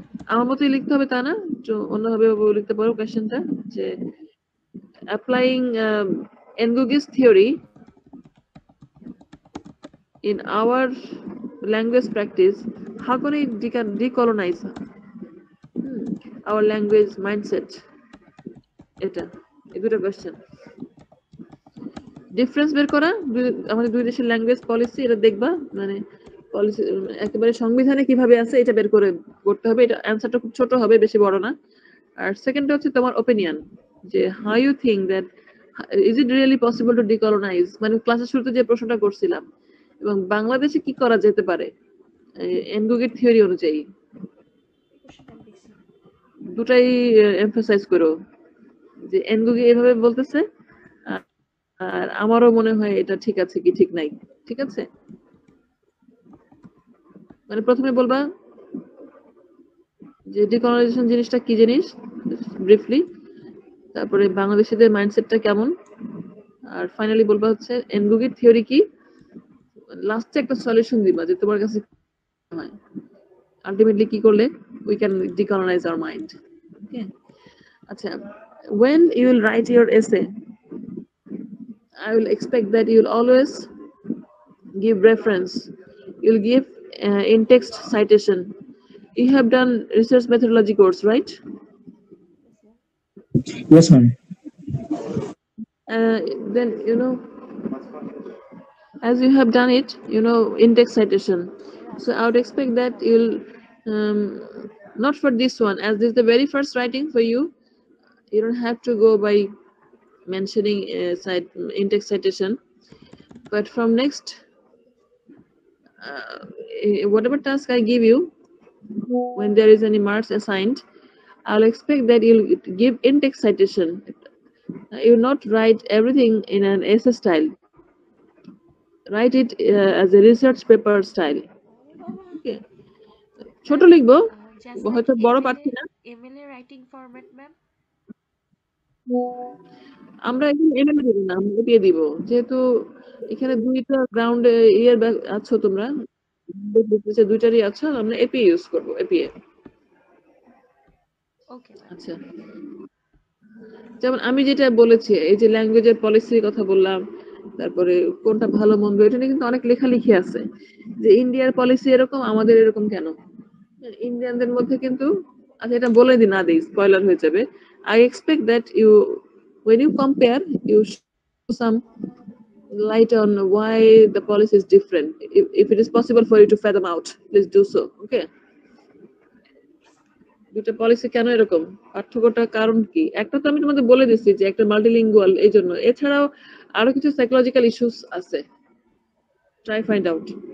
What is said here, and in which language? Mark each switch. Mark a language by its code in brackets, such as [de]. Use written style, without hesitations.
[bn] আমার মতই লিখতে হবে তা না, অন্যভাবে লিখতে পারো কোয়েশ্চেনটা, যে [en] applying Ngugi's theory in our language practice, how can we decolonize our language mindset? [bn] এটা এই দুটো কোয়েশ্চেন। ডিফারেন্স বের করা আমাদের দুই দেশের ল্যাঙ্গুয়েজ পলিসি, এটা দেখবা, মানে পলিসি একেবারে সংবিধানে কিভাবে আছে এটা বের করে করতে হবে। এটা অ্যানসারটা খুব ছোট হবে, বেশি বড় না। আর সেকেন্ডটা হচ্ছে তোমার ওপিনিয়ন, যে [en] how you think that is it really possible to decolonize, [bn] মানে ক্লাসের শুরুতে যে প্রশ্নটা করছিলাম, এবং বাংলাদেশে কি করা যেতে পারে এনগুগির থিওরি অনুযায়ী, দুটাই এমফাসাইজ করো, যে এনগুগি এভাবে বলতেছে আর আমারও মনে হয় এটা ঠিক আছে কি ঠিক নাই। ঠিক আছে, মানে প্রথমে বলবা যে ডিকলোনাইজেশন জিনিসটা কি জিনিস ব্রিফলি, তারপরে বাংলাদেশিদের মাইন্ডসেটটা কেমন, আর ফাইনালি বলবা হচ্ছে এনগুগির থিওরি কি, লাস্টে একটা সলিউশন দিবা যে তোমার কাছে হয় আলটিমেটলি কি করলে [en] we can decolonize our mind. Okay, acha, when you will write your essay, I will expect that you will always give reference, you will give in-text citation. You have done research methodology course, right? Yes, ma'am. Then you know, as you have done it, you know, in-text citation. So I would expect that you'll not for this one, as this is the very first writing for you, you don't have to go by mentioning in-text citation, but from next whatever task I give you, when there is any marks assigned, I'll expect that you'll give in-text citation. You will not write everything in an essay style, write it as a research paper style. [bn] Okay, ছোট লিখবো, হয়তো বড় পাচ্ছি না। [en] MLA writing format ma'am, [bn] আমরা এখন MLA দেব না, আমরা দিয়ে দিব, যেহেতু এখানে দুইটা গ্রাউন্ড ইয়ার আছো তোমরা, দুইটারই আছো, আমরা এপিএ ইউজ করব, এপিএ। [en] okay [bn] আচ্ছা, যেমন আমি যেটা বলেছি, এই যে ল্যাঙ্গুয়েজের পলিসির কথা বললাম, তারপরে কোনটা ভালো মন্দ, এটা নিয়ে কিন্তু অনেক লেখালেখি আছে, যে ইন্ডিয়ার পলিসি এরকম, আমাদের এরকম কেন। ইন্ডিয়ানদের মধ্যে কিন্তু, আচ্ছা এটা বলে দিই, না দিই স্পয়লার হয়ে যাবে। [en] I expect that you, when you compare, you show some light on why the policy is different. If it is possible for you to fathom out, please do so. [bn] Okay, দুটো policy কেন এরকম, পার্থক্যটা কারণ কি, একটা তো আমি তোমাদের বলে দিচ্ছি যে একটা মাল্টিলিঙ্গুয়াল, এই জন্য। এছাড়াও আরো কিছু সাইকোলজিক্যাল ইস্যুস আছে, [en] Try find out.